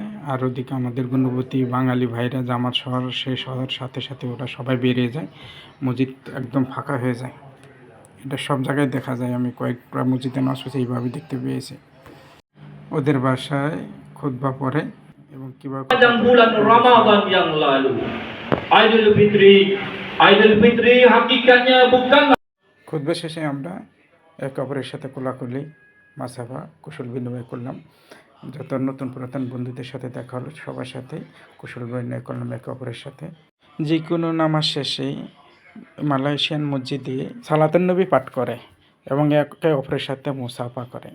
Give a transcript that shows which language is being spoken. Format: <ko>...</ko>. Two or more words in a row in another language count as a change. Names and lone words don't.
<bn>আর ওদিকে আমাদের গুণবতী বাঙালি ভাইরা জামাত শেষ হওয়ার সাথে সাথে ওরা সবাই বেরিয়ে যায়, মসজিদ একদম ফাঁকা হয়ে যায়। এটা সব জায়গায় দেখা যায়, আমি কয়েকটা মসজিদে নামাজ পড়ছি, এইভাবে দেখতে পেয়েছি। ওদের বাসায় খুতবা পড়ে এবং কীভাবে</bn> <ms>bulan Ramadan yang lalu. Idul Fitri hakikatnya bukan.</ms> <bn>খুতবা শেষে আমরা একে অপরের সাথে কোলাকুলি, মাসাফা, কুশল বিনিময় করলাম। যত নতুন পুরাতন বন্ধুদের সাথে দেখা হলো, সবার সাথে কুশল বিনিময় করলাম একে অপরের সাথে। যে কোনো নামাজ শেষে মালয়েশিয়ান মসজিদে সালাতুন নবী পাঠ করে এবং একে অপরের সাথে মুসাফা করে।</bn>